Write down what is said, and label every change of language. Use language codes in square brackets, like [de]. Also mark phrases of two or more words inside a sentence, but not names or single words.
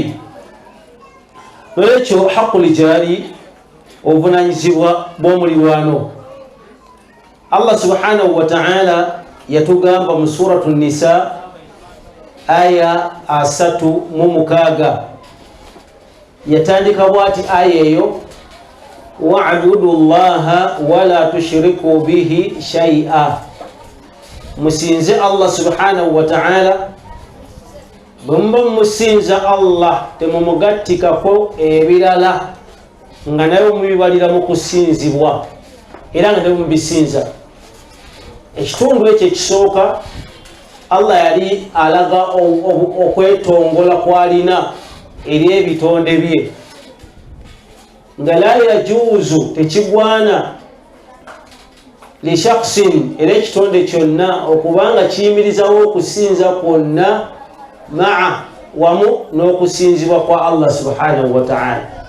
[lg] N'olwekyo [ar] حق الجار, [lg] obuvunaanyizibwa bw'omulirwano, Allah [ar] سبحانه وتعالى [lg] yatugamba mu suratu Nisa aya 36, yatandika bw'ati aya eyo, [ar] واعبدوا الله ولا تشركوا به شيئا, musinze Allah سبحانه وتعالى, [lg] bwe muba musinza Allah temumugattikako ebirala, nga nayo mubibalira mu kusinzibwa era nga nayo mubisinza. Ekitundu ekyo ekisooka Allah yali alaga okwetongola kwalina eri ebitonde bye nga [ar] لا يجوز [lg] tekigwana [ar] لشخص [lg] era ekitonde kyonna okubanga kiyimirizawo okusinza kwonna maa wamu n'okusinzibwa kwa Allah [ar] سبحانه وتعالى.